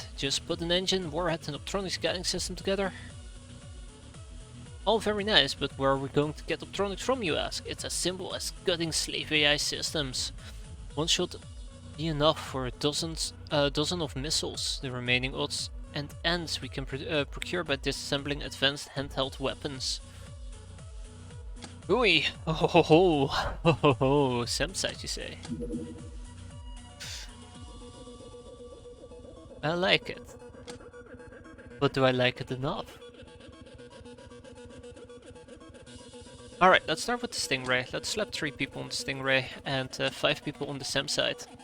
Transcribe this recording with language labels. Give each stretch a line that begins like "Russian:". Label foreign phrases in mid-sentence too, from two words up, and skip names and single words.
English: Just put an engine, warhead and optronics guiding system together. All very nice, but where are we going to get optronics from, you ask? It's as simple as gutting slave AI systems. One should be enough for a dozen of missiles. The remaining odds and ends we can procure by disassembling advanced handheld weapons. Ooey! Oh ho ho ho ho ho! Samsite, you say? I like it. But do I like it enough? Alright, let's start with the Stingray. Let's slap 3 people on the Stingray and 5 people on the Samsite.